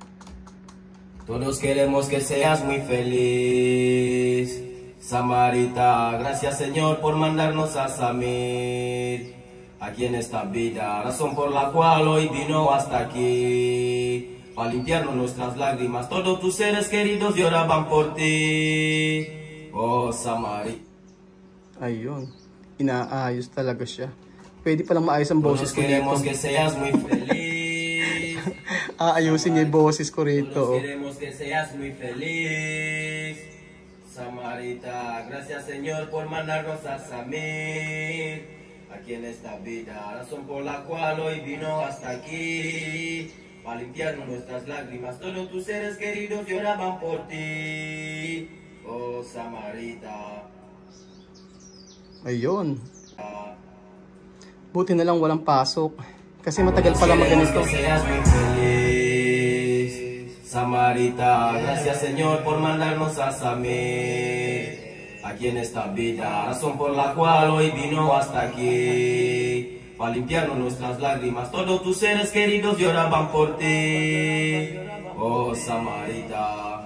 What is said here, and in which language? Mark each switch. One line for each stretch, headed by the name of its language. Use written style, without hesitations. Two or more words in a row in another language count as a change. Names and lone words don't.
Spanish: Todos queremos que seas muy feliz, Samarita. Gracias, Señor, por mandarnos a Samir aquí en esta vida, razón por la cual hoy vino hasta aquí, para limpiarnos nuestras lágrimas. Todos tus seres queridos lloraban por ti, oh Samarita.
Filipino: Ayun. Inaayos talaga siya. Pwede palang maayos ang boses
Spanish: Todos
Filipino: ko
Spanish: queremos
Filipino: rito.
Spanish: que seas muy feliz.
Filipino: Aayusin niya yung boses ko rito.
Spanish: Todos queremos que seas muy feliz, Samarita. Gracias, Señor, por mandarnos a Samir aquí en esta vida, razón por la cual hoy vino hasta aquí, para limpiarnos nuestras lágrimas. Todos tus seres queridos lloraban por ti, oh Samarita.
Filipino: Ayun. Buti na lang walang pasok. Kasi matagal pala maganito.
Spanish: Que seas muy feliz, Samarita. Gracias, Señor, por mandarnos a Samir aquí en esta vida, razón por la cual hoy vino hasta aquí, para limpiarnos nuestras lágrimas. Todos tus seres queridos lloraban por ti, oh Samarita.